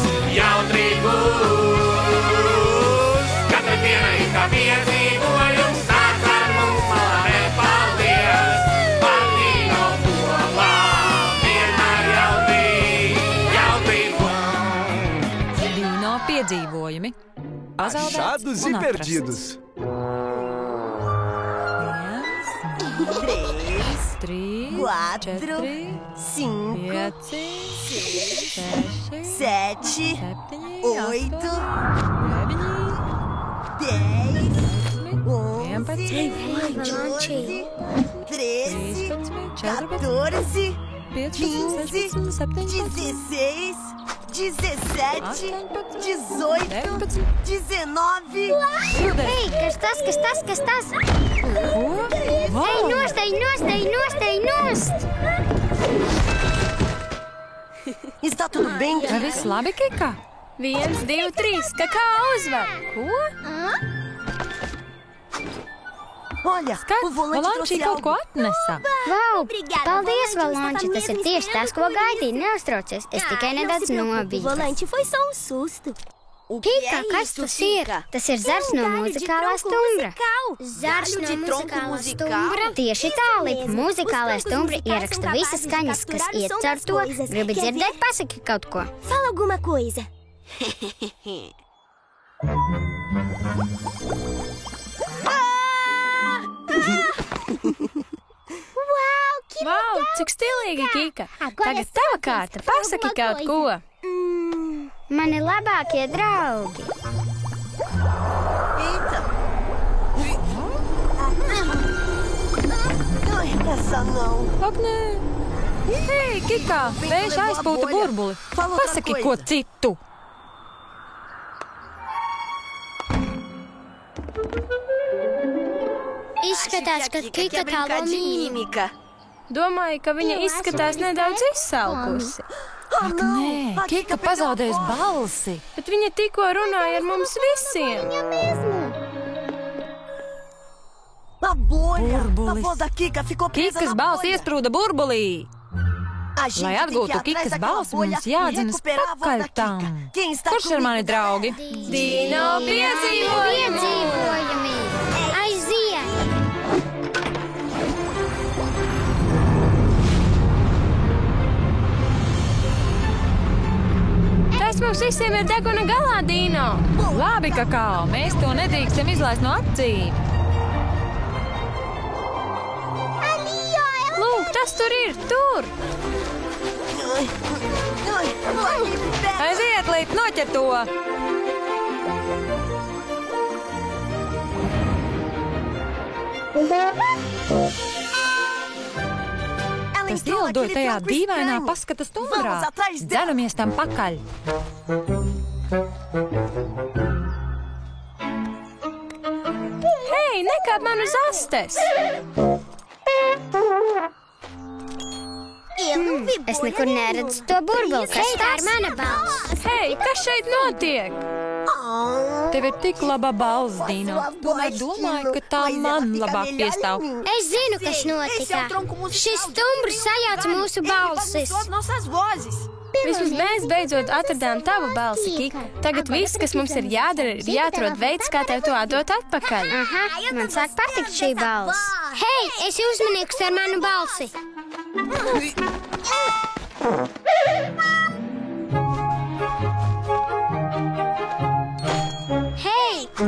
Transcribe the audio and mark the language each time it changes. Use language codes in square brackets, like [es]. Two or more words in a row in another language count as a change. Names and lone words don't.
[lv] Jautri būs. Katra diena ir kā piedzīvojums, nāc ar mums malā nepaliec. Ar Dino kopā vienmēr jautri būs. Dino piedzīvojumi. [pt] Achados e perdidos. [lv] 3, 4, 5, 5, 6, 7, 8, 10, 11, 13, 14, 15, 16, 17, 18, 19. Ei, kas tas? Ko? Ei, nost! [pt] Está tudo bem, [lv] Vai viss labi, Kika? 1, 2, 3, kakao uzvar! Ko? [pt] Olha, o volante [lv] Valanči [pt] trouxe [lv] kaut ko [pt] algo. [lv] atnesa. Vau, paldies, Valanči, tas ir tieši tas, ko gaidīju. Neuztraucies, es tikai nedaudz nobiju. [pt] Volante foi só um susto. O que Kika, é [lv] kas [pt] isso, [lv] tas ir? Kika? Tas ir zars no muzikālā stumbra. Zars [pt] Galho [lv] no [pt] de tronco [lv] muzikālā [pt] musical? [lv] stumbra. Tieši tā, Lipa. Muzikālā stumbra ieraksta visas skaņas, kas iet caur to. Gribi dzirdēt, pasaki kaut ko. [pt] Fala alguma coisa. [lv] Vau, cik stilīgi, Kika! Tagad tava kārta, pasaki kaut ko! Mani labākie draugi. [pt] Eita! Ai, essa não. [lv] Ak, nē. Hei, Kika, vējš aizpūta burbuli. [pt] Fala outra [lv] Pasaki [pt] coisa. [lv] ko citu. Izskatās, ka Kika talo mīmīmi. [pt] mímica. [lv] Domāju, ka viņa izskatās nedaudz izsalkusi, [pt] Oh, não! [lv] Nē, [pt] A [lv] Kika pazaudējusi balsi. bet viņa tikko runāja ar mums visiem. [pt] A bolha! [lv] Burbulis. [pt] A voz da Kika ficou presa [lv] Kikas [pt] na [lv] balss [pt] bolha. [lv] iesprūda burbulī. [pt] A gente [lv] Lai [pt] tem que ir [lv] atgūtu [pt] atrás [lv] Kikas [pt] daquela [lv] balsi, [pt] bolha [lv] mums [pt] e [lv] jādzinas [pt] recuperar a voz [lv] pakaļ [pt] da [lv] tam. [pt] Kika. Quem está [lv] Kurš ir mani [pt] comigo, [lv] draugi? Dino piedzīvojumi! Piedzīvojumi. Aiziet! Tas mums visiem ir deguna galā, Dino! Labi, kakao, mēs to nedrīkstam izlaist no acīm. Lūk, tas tur ir, tur! [pt] Ai, vai me pega. [lv] Aiziet, Lip, noķer to! [pt] Ela [lv] Tas [pt] entrou [lv] ielidoja [pt] naquele [lv] tajā [pt] tronco [lv] dīvainā [pt] estranho. [lv] paskata stumbrā. [pt] Vamos atrás dela. [lv] Dzeramies tam pakaļ. Hei, nekāp man uz astes! Es nekur neredzu to burbuli. Kas tā ir mana balss? Hei, kas šeit notiek? Tev ir tik laba balss, Dino. Tomēr domāju, ka tā man labāk piestāv. Es zinu, kas notika. Šis stumbrs sajauc mūsu balsis. [pt] Nossas vozes. [lv] Vismaz mēs beidzot atradām tavu balsi, Kika. Tagad viss, kas mums ir jādara, ir jāatrod veids, kā tev to atdot atpakaļ. Aha, man sāk patikt šī balss. Hei, esi uzmanīgs ar manu balsi. Hei!